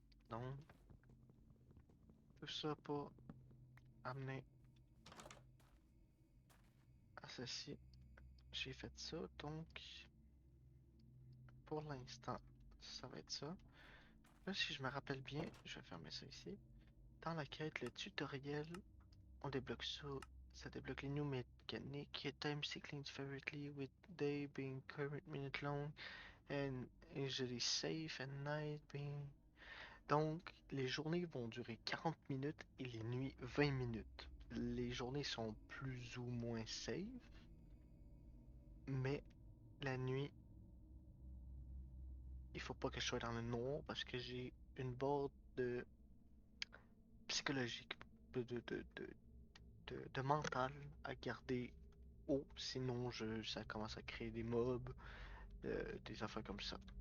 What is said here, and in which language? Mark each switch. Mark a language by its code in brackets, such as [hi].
[fr] Donc, tout ça pour amener à ceci. J'ai fait ça, donc pour l'instant, ça va être ça. Là, si je me rappelle bien, je vais fermer ça ici. Dans la quête, le tutoriel, on débloque ça. Ça débloque les new mécaniques. [en] Time cycling differently with day being current minute long and usually safe and night being... [fr] Donc, les journées vont durer 40 minutes et les nuits 20 minutes. Les journées sont plus ou moins safe, mais la nuit, il faut pas que je sois dans le noir parce que j'ai une barre de psychologique, de mental à garder haut, sinon ça commence à créer des mobs, des affaires comme ça.